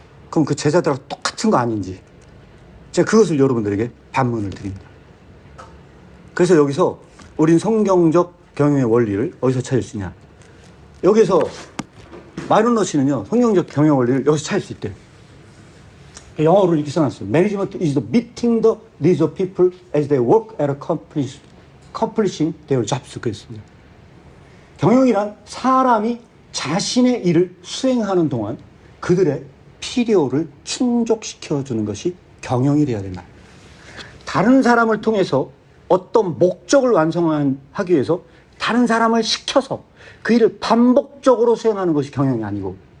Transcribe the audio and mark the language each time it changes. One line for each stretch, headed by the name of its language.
Korean: 그럼 그 제자들하고 똑같은 거 아닌지 제가 그것을 여러분들에게 반문을 드립니다. 그래서 여기서 우린 성경적 경영의 원리를 어디서 찾을 수 있냐. 여기서 마이론 러시는요 성경적 경영 원리를 여기서 찾을 수 있대요. 영어로 이렇게 써놨어요.
English: Management is the meeting the needs of people as they work at accomplishing their jobs.
Korean: 그랬습니다. 경영이란 사람이 자신의 일을 수행하는 동안 그들의 필요를 충족시켜주는 것이 경영이 되어야 된다. 다른 사람을 통해서 어떤 목적을 완성하기 위해서 다른 사람을 시켜서 그 일을 반복적으로 수행하는 것이 경영이 아니고